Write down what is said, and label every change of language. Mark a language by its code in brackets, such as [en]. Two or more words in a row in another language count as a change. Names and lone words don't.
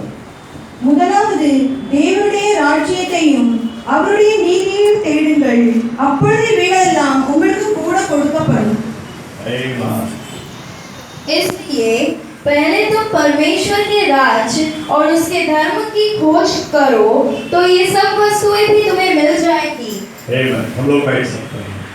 [ta] முதலாவது தேவனுடைய ராஜ்யத்தையும் அவருடைய நீதியையும் தேடுங்கள், அப்பொழுது இவைகளெல்லாம் உங்களுக்கு கூட கொடுக்கப்படும்। [hi] इसलिए पहले तुम परमेश्वर के राज्य और उसके धर्म की खोज करो, तो ये सब वस्तुएं भी तुम्हें मिल जाएंगी। हम लोग बैठ सकते हैं।